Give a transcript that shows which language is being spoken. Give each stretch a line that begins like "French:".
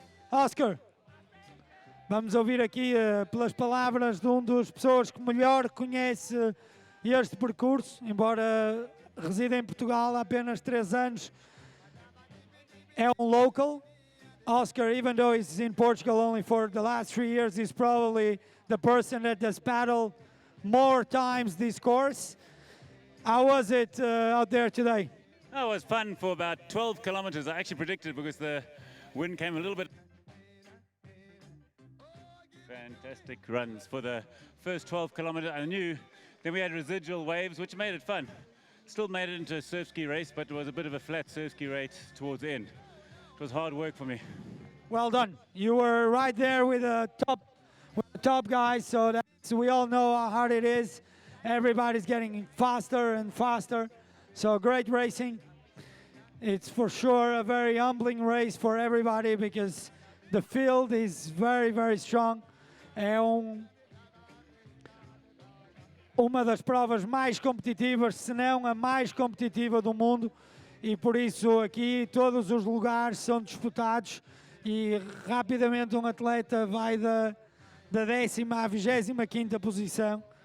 Portuguese: Oscar, vamos ouvir aqui pelas palavras de um dos pessoas que melhor conhece este percurso, embora resida em Portugal há apenas 3 anos, é um local.
English: Oscar, even though he's in Portugal only for the last 3 years, he's probably the person that has paddled more times this course. How was it out there today? Oh, it was fun for about 12 kilometers. I actually predicted because the wind came a little bit. Fantastic runs for the first 12 kilometers. I knew then we had residual waves, which made it fun. Still made it into a surf ski race, but it was a bit of a flat surf ski race towards the end. It was hard work for me. Well done. You were right there with the top guys, so we all know how hard it is. Everybody's getting faster and faster, so great racing. It's for sure a very humbling race for everybody because the field is very, very strong.
Portuguese: É uma das provas mais competitivas, se não a mais competitiva do mundo, e por isso aqui todos os lugares são disputados e rapidamente um atleta vai da 10ª à 25ª posição.